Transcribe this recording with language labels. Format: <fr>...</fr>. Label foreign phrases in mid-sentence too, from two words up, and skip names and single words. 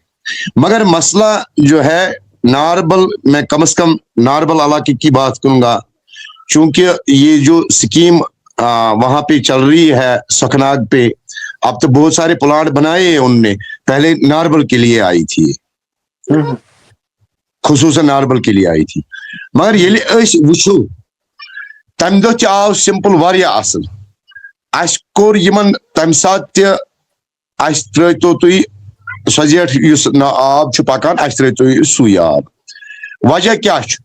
<ur>مگر مسئلہ جو ہے ناربل، میں کم از کم ناربل علاقے کی بات کروں گا، چونکہ یہ جو سکیم وہاں پہ چل رہی ہے سکناگ پہ، اب تو بہت سارے پلانٹ بنائے ہیں ان نے. پہلے ناربل کے لیے آئی تھی، خصوصاً ناربل کے لیے آئی تھی.</ur> <ks>مگر ییٚلہِ أسۍ وٕچھو تمہِ دۄہ تہِ آو سمپل واریاہ اصل. اَسہِ کوٚر یِمن تمہِ ساتہٕ تہِ، اَسہِ ترٲیتو تُہۍ سۄ زیٹھ یُس آب چھُ پکان، اَسہِ ترٲیتو سُے آب. وجہ کیٛاہ چھُ؟</ks>